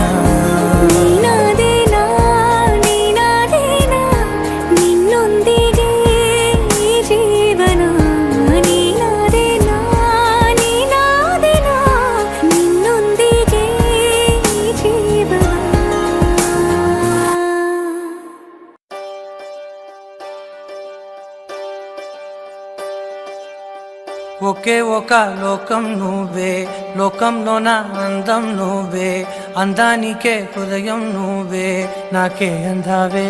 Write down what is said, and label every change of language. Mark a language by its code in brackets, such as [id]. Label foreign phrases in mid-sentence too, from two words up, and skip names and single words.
[kn] ನೀನಾದೇನಾ ನೀನಾದೇನಾ ನಿನ್ನೊಂದಿಗೆ ಈ ಜೀವನ ನೀನಾದೇನಾ ನೀನಾದೇನಾ ನಿನ್ನೊಂದಿಗೆ ಈ ಜೀವನ [te] ఒకే ఒక లోకం నువ్వే లోకంలోన అందం నువ్వే అందానికే హృదయం నువ్వే నాకే అందావే